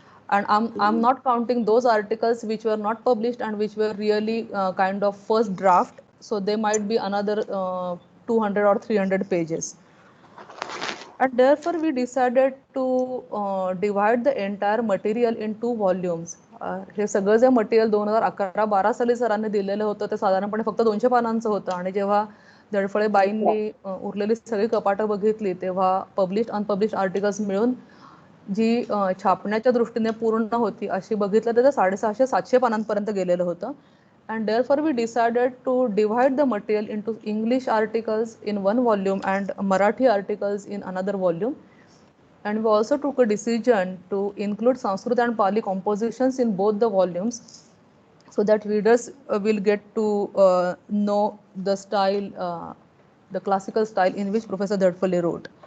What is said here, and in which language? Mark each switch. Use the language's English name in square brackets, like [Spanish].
[English] And I'm not counting those articles which were not published and which were really kind of first draft, so they might be another 200 or 300 pages. And therefore we decided to divide the entire material in 2 volumes. [Marathi] हे सगळं जे material 2011-12 साली सरांनी दिलेलं होतं ते साधारणपणे फक्त 200 पानांचं होतं, आणि जेव्हा धडफळे बाईंनी उरलेली सगळी कपाटं बघितली तेव्हा पब्लिश अनपब्लिश आर्टिकल्स मिळून जी छापण्याच्या दृष्टीने पूर्ण होती अशी बघितलं तर 650-700 पानांपर्यंत गेलेलं होतं. [English] And therefore we decided to divide the material into English articles in one volume and Marathi articles in another volume. And we also took a decision to include Sanskrit and Pali compositions in both the volumes, so that readers will get to know the style, the classical style in which Professor Dhadphale wrote.